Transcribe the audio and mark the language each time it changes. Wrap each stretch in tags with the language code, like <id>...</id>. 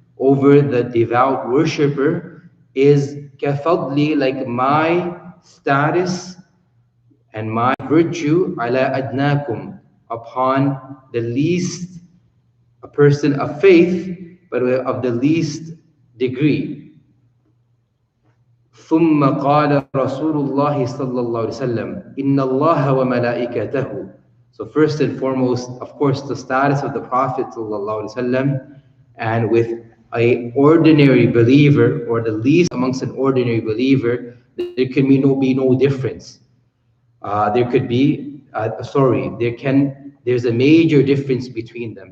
<en>over the devout worshipper is kafadli, like my status and my virtue, ala adnakum, upon the least, a person of faith, but of the least degree.</en> <ar>ثم قال رسول الله صلى الله عليه وسلم إن الله وملائكته.</ar> <en>So first and foremost, of course, the status of the Prophet صلى الله عليه وسلم, and with a ordinary believer, or the least amongst an ordinary believer, there can be no difference. There's a major difference between them.</en>